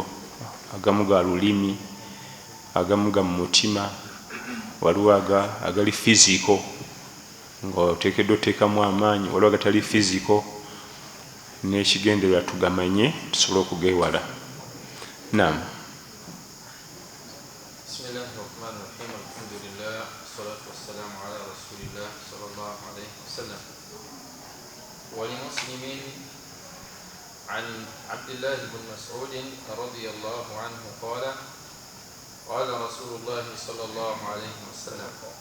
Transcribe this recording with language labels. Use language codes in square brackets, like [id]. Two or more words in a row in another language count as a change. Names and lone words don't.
[lg] Agamu ga lulimi, agamu ga mu mutima, waliwo agali fiziko nga oteekeddwa oteekamu amaanyi, waliwo agatali fiziko, n'ekigendererwa tugamanye tusobole okugeewala. Naam. [ar] ولمسلم عن عبد الله بن مسعود رضي الله عنه قال قال رسول الله صلى الله عليه وسلم